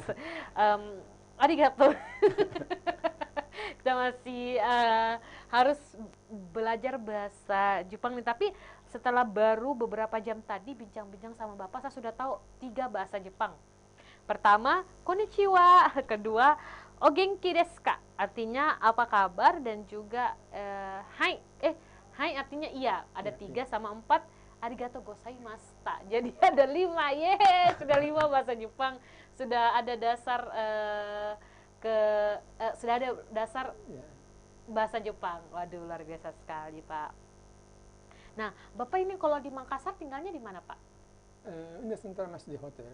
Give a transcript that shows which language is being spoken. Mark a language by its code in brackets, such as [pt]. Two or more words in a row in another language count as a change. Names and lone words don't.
[id] Arigato. Kita masih harus belajar bahasa Jepang nih, tapi setelah baru beberapa jam tadi bincang-bincang sama Bapak, saya sudah tahu 3 bahasa Jepang. Pertama, konnichiwa, kedua, [ja] お元気ですか, [id] artinya apa kabar, dan juga hai artinya iya, ada 3 sama 4, [ja] ありがとうございました. [id] Jadi ada 5, sudah 5 bahasa Jepang, sudah ada dasar bahasa Jepang. Waduh, luar biasa sekali Pak. Nah, Bapak ini kalau di Makassar tinggalnya di mana Pak? Ini sementara masih di hotel.